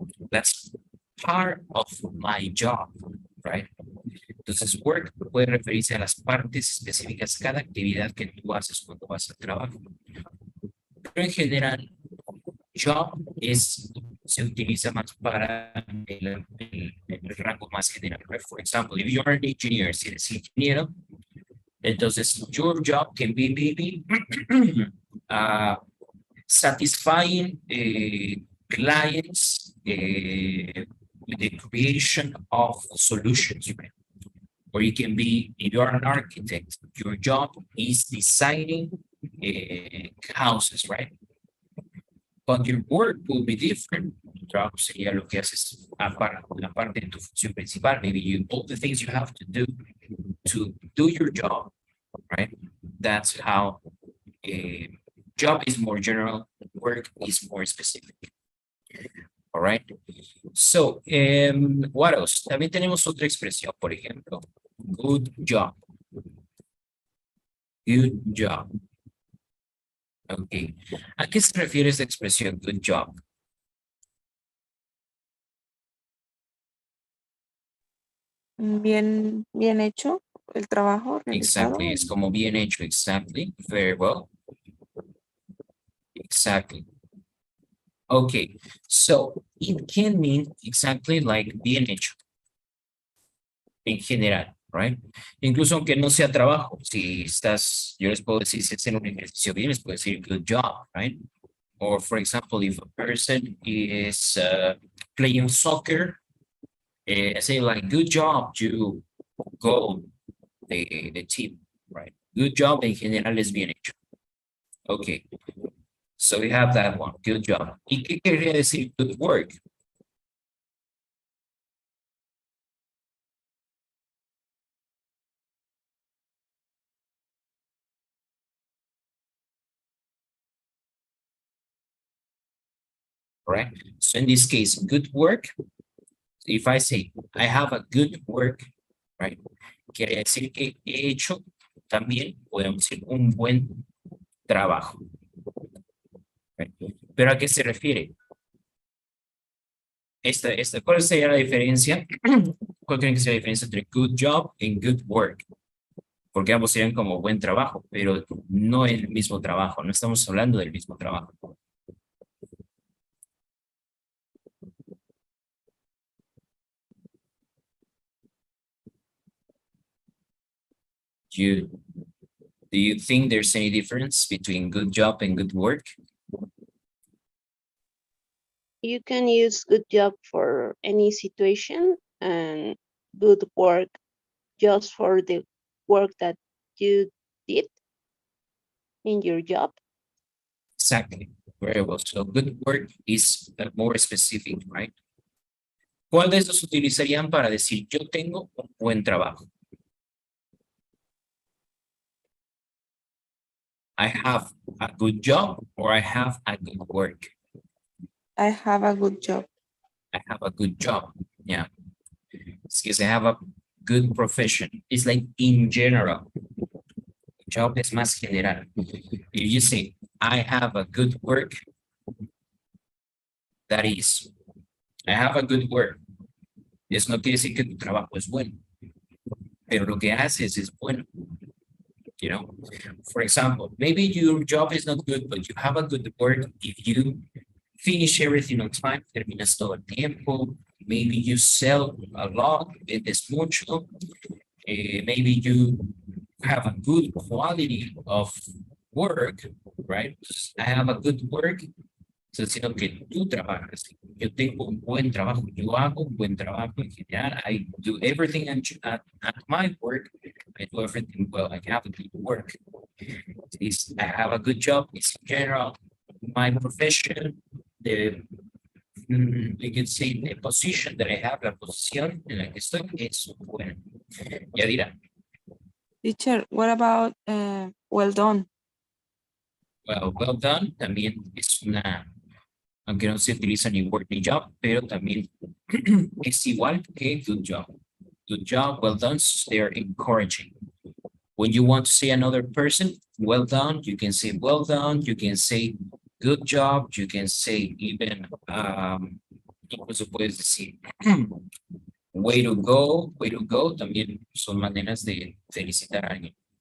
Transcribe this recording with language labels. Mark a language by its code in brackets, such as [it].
[en] That's part of my job, right? [es] Entonces, work puede referirse a las partes específicas, cada actividad que tú haces cuando vas al trabajo. Pero en general, job se utiliza más para el rango más general. [en] Right? For example, if you're an engineer, [es] si eres ingeniero, entonces [en] your job can be maybe satisfying clients with the creation of solutions. Right? Or you can be, if you're an architect, your job is designing houses, right? But your work will be different. [es] Tu trabajo sería lo que haces aparte de tu función principal. [en] Maybe all the things you have to do your job, right? That's how job is more general, work is more specific. All right. So, what else? [es] También tenemos otra expresión, por ejemplo, good job. Good job. Ok. ¿A qué se refiere esta expresión, good job? Bien hecho el trabajo realizado. [en] Exactly. [es] Es como bien hecho. [en] Exactly. Very well. Exactly. Okay. So, it can mean exactly like [es] bien hecho. En general. [en] Right? Incluso aunque no sea trabajo, si estás, yo les puedo decir, si hacen un ejercicio bien, les puedo decir good job, right? Or for example, if a person is playing soccer, I say like, good job, you go the team, right? [es] Good job en general es bien hecho. [en] Okay, so we have that one, good job. [es] ¿Y qué quería decir good work? [en] Right? So in this case, good work, if I say, I have a good work, right? [es] Quiere decir que he hecho también, podemos decir, un buen trabajo. [en] Right? [es] ¿Pero a qué se refiere? ¿Cuál sería la diferencia? ¿Cuál creen que sea la diferencia entre good job y good work? Porque ambos serían como buen trabajo, pero no el mismo trabajo, no estamos hablando del mismo trabajo. [en] Do you think there's any difference between good job and good work? You can use good job for any situation and good work just for the work that you did in your job. Exactly. Very well. So good work is more specific, right? [es] ¿Cuál de estos utilizarían para decir yo tengo un buen trabajo? [en] I have a good job or I have a good work. I have a good job. I have a good job. Yeah. It's because I have a good profession. It's like in general. [es] Job es más general. [en] If you say, I have a good work, that is, I have a good work. [es] Eso no quiere decir que tu trabajo es bueno, pero lo que haces es bueno. [en] You know, for example, maybe your job is not good, but you have a good work if you finish everything on time, [es] terminas todo el tiempo, [en] maybe you sell a lot, [es] vendes mucho, [en] maybe you have a good quality of work, right? I have a good work, [es] sino que tú trabajas. Yo tengo un buen trabajo, yo hago un buen trabajo en general. [en] I do everything at my work. I do everything well. I have a good work. I have a good job. It's in general my profession, the You can say the position that I have, [es] la posición en la que estoy es buena. Ya dirá. [en] Teacher, what about well done? [es] Well done también es una, aunque no se utiliza ni word ni job, pero también es igual que good job. [en] Good job, well done, they're encouraging. When you want to say another person, well done, you can say well done, you can say good job, you can say even, [es] incluso puedes decir [en] way to go, [es] también son maneras de felicitar a alguien.